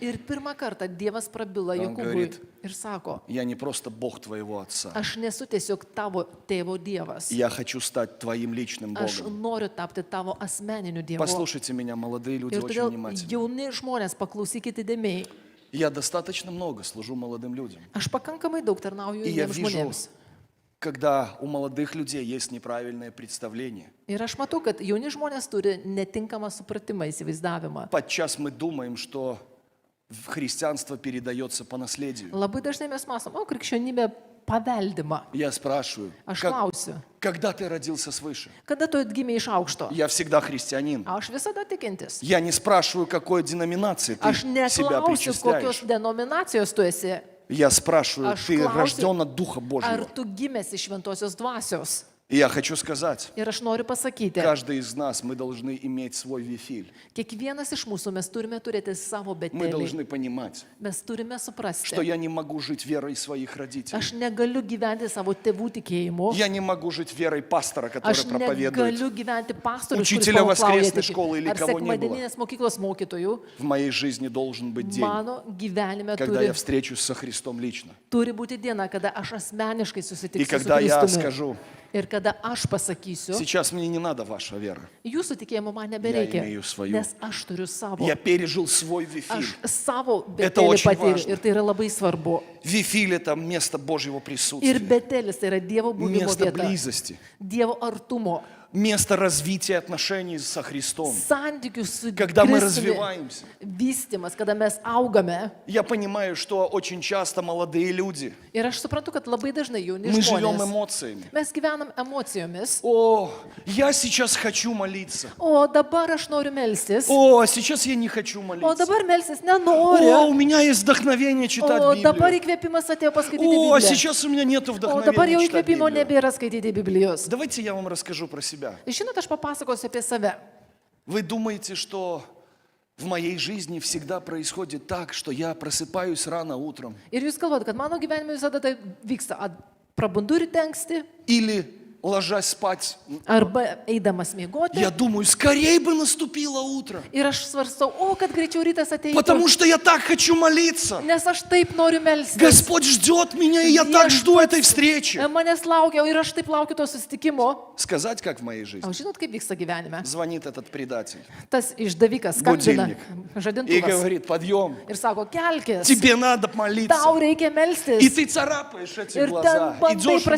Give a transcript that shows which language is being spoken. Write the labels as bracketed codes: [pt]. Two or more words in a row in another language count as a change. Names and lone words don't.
[lt] Ir pirmą kartą Dievas prabila [ru] Он [lt] Jokūbui [ru] говорит, [lt] ir sako, [ru] Я не просто Бог твоего отца. [lt] aš nesu tiesiog tavo tėvo Dievas. [ru] Я хочу стать твоим личным [lt] Aš [ru] Богом. [lt] noriu tapti tavo asmeniniu Dievu. [ru] Послушайте меня, молодые люди, [lt] Ir [ru] очень [lt] todėl [ru] внимательно. [lt] jauni žmonės paklausykite dėmiai. [ru] Я достаточно много служу молодым людям. [lt] Aš pakankamai daug tarnauju [ru] И я [lt] jauniems [ru] вижу, [lt] žmonėms. [ru] когда у молодых людей есть неправильное представление. [lt] Ir aš matau, kad jauni žmonės turi netinkamą supratimą, įsivaizdavimą. [ru] Подчас мы думаем, что христианство передается по наследию. [lt] Labai dažnai mes masom, o krikščionybė paveldima. [ru] Я спрашиваю, [lt] Aš klausiu, [ru] когда ты родился свыше? [lt] kada tu atgimė iš aukšto? [ru] Я всегда христианин. [lt] Aš visada tikintis. [ru] Я не спрашиваю, какой деноминации ты [lt] Aš [ru] себя [lt] neklausiu, [ru] причисляешь. [lt] kokios denominacijos tu esi. [ru] Я спрашиваю, [lt] Aš [ru] ты [lt] klausiu, [ru] рожден от Духа [lt] ar [ru] Божьего? [lt] tu gimęs iš šventosios dvasios. [ru] И я хочу сказать, [lt] Ir aš noriu pasakyti, [ru] каждый из нас, мы должны иметь свой Вифиль. [lt] kiekvienas iš mūsų mes turime turėti savo [ru] Мы [lt] betelį. [ru] должны понимать, [lt] Mes turime [ru] что [lt] suprasti. [ru] я не могу жить верой своих родителей. [lt] Aš negaliu gyventi savo tėvų tikėjimu. [ru] Я не могу жить верой пастора, который [lt] Aš [ru] проповедует. [lt] negaliu gyventi pastorius, kuris [ru] Учителя [lt] pamokslauja [ru] воскресной [lt] tik- [ru] школы или [lt] ar [ru] кого не было. [lt] sekmadieninės mokyklos mokytojų. [ru] В моей жизни должен быть день, [lt] Mano gyvenime [ru] когда я [lt] turi, [ru] встречусь со Христом лично. [lt] turi būti diena, kada aš asmeniškai [ru] И [lt] susitiksiu su [ru] когда я [lt] Kristumi. [ru] скажу, [lt] Ir kada aš pasakysiu, [ru] сейчас мне не надо ваша вера. [lt] jūsų tikėjimo man [ru] Я [lt] nebereikia, [ru] имею свою. [lt] nes aš turiu savo. [ru] Я пережил свой Вифиль. [lt] Aš savo [ru] Это [lt] betelį [ru] очень [lt] patyriu [ru] важно. [lt] ir tai yra labai svarbu. [ru] Вифиль – это место Божьего [lt] Ir [ru] присутствия, [lt] betelis tai yra Dievo buvimo [ru] место [lt] vieta, [ru] близости. [lt] Dievo artumo. [ru] место развития отношений со Христом. [lt] Santykių su [ru] Когда мы [lt] Kristumi [ru] развиваемся. [lt] vystimas, kada mes augame. [ru] Я понимаю, что очень часто молодые люди, [lt] Ir aš suprantu, kad labai dažnai jauni [ru] мы живем [lt] žmonės. [ru] эмоциями. [lt] Mes gyvenam emocijomis. [ru] О, я сейчас хочу молиться. [lt] O dabar aš noriu melstis. [ru] О, а сейчас я не хочу [lt] O [ru] молиться. [lt] dabar melstis [ru] О, [lt] nenoriu. [ru] у меня есть вдохновение читать [lt] O dabar [ru] Библию. [lt] įkvėpimas atėjo paskaityti [ru] О, а [lt] Bibliją. [ru] сейчас у меня нет [lt] O dabar jau [ru] вдохновения читать [lt] įkvėpimo [ru] Библию. [lt] nebėra skaityti Biblijos. [ru] Давайте я вам расскажу про себя. [lt] Ir žinot, aš papasakosiu apie save. [ru] Вы думаете, что в моей жизни всегда происходит так, что я просыпаюсь рано утром? [lt] Ir jūs galvojate, kad mano gyvenime visada tai vyksta. Prabundu ryte anksti, [ru] Или, ложась спать, [lt] arba eidamas miegoti. [ru] я думаю, скорее бы наступило утро, [lt] Ir aš svarstau, o kad greičiau rytas ateitų. [ru] потому что я так хочу молиться. [lt] Nes aš taip noriu melstis. [ru] Господь ждет меня, и я так жду этой встречи. [lt] Manęs laukia, ir aš taip laukiu to susitikimo. [ru] Сказать, как в моей жизни. [lt] O žinot, kaip vyksta gyvenime? [ru] Звонит этот предатель [lt] Tas išdavikas skambina [ru] Будильник. и [lt] žadintuvas [ru] говорит, подъем, [lt] ir sako, kelkis, [ru] тебе надо молиться. [lt] tau reikia [ru] И [lt] melstis. [ru] ты царапаешь эти [lt] Ir [ru] глаза, [lt] ten bandai [ru] идешь умываешь.